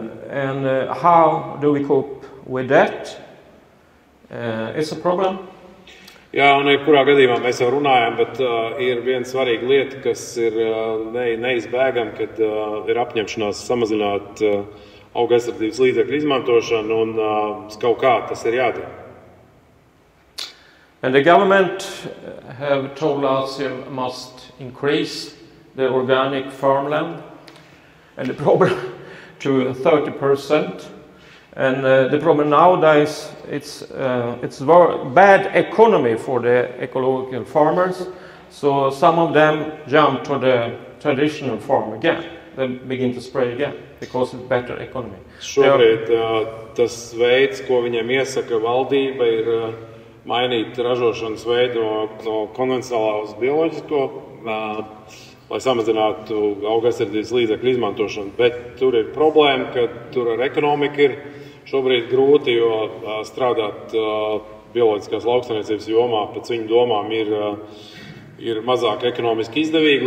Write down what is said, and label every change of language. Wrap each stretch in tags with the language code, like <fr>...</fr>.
<en>And how do we cope with that? It's a problem.</en> <lv>Jā, un jebkurā gadījumā mēs jau runājam, bet ir viena svarīga lieta, kas ir neizbēgama, kad ir apņemšanās samazināt auga aizsardzības līdzekļu izmantošanu, un kaut kā tas ir jādara.</lv> <en>And the government have told us you must increase the organic farmland, and the problem to 30%. And the problem nowadays, it's very bad economy for the ecological farmers. So some of them jump to the traditional farm again. They begin to spray again because it's better economy.</en> <lv>Šobrīd tas veids, ko viņiem iesaka valdība, ir mainīt ražošanas veidu no konvencionālā uz bioloģisko, lai samazinātu augaizsardzības līdzekļu izmantošanu. Bet tur ir problēma, ka tur ar ekonomiku ir šobrīd grūti, jo strādāt bioloģiskās lauksaimniecības jomā pēc viņu domām ir mazāk ekonomiski izdevīgi.</lv>